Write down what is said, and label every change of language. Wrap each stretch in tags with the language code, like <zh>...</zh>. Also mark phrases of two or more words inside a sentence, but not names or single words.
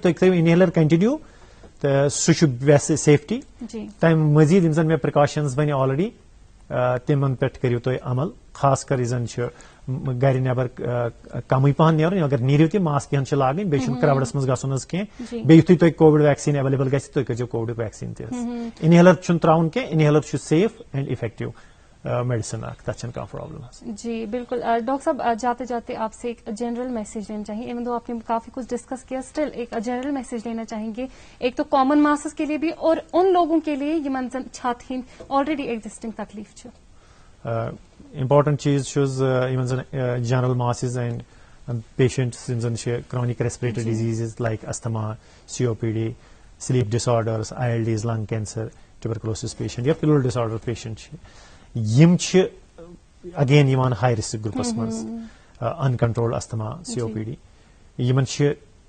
<ks>تُہۍ تھٲیِو انہیلر کنٹِنیو تہٕ سُہ چھُ</ks> <en>best safety</en> <ks>تمہِ مزیٖد یِم زن مےٚ پرکاشنز وَنہِ آلریڈی تِمن پٮ۪ٹھ کٔرِو تُہۍ عمل خاص کر یہِ زن چھُ گرِ نیبر کمٕے پہن نیرُن اگر نیٖرِو تہِ ماسک ہن چھِ لاگٕنۍ بیٚیہِ چھُنہٕ کراوڈس منٛز گژھُن حظ کینٛہہ بیٚیہِ یِتھُے تۄہہِ</ks> <en>COVID vaccine available</en> <ks>گژھِ تُہۍ کٔرزیٚو کووِڈُک ویکسیٖن تہِ حظ انہیلر چھُنہٕ تراوُن کینٛہہ انہیلر چھُ</ks> <en>safe and effective medicine</en> <ks>اکھ تتھ چھنہٕ کانٛہہ پرابلم</ks> <ur>جی بالکل ڈاکٹر صاحب جاتے جاتے آپ سے ایک</ur> <en>general message</en> <ur>لینا چاہیے</ur> <en>even though</en> <ur>آپ نے کافی کچھ ڈسکس کیا اسٹل ایک</ur> <en>general message</en> <ur>لینا چاہیں گے ایک تو</ur> <en>common masses</en> <ur>کے لیے بھی اور ان لوگوں کے لیے</ur> <ks>یمن زن چھاتھ ہند</ks> <en>already existing</en> <ks>تکلیف چھُ امپارٹنٹ چیٖز چھُ حظ یِمن زن</ks> <en>general masses and patients</en> <ks>یِم زن چھِ</ks> <en>chronic respiratory diseases like asthma COPD sleep disorders ILDs lung cancer tuberculosis patient</en> <ks>یا</ks> <en>pleural disorder patient</en> <ks>چھِ یِم چھِ اگین یِوان</ks> <en>high risk groups</en> <ks>منٛز</ks> <en>uncontrolled asthma COPD</en> <ks>یِمن چھِ</ks>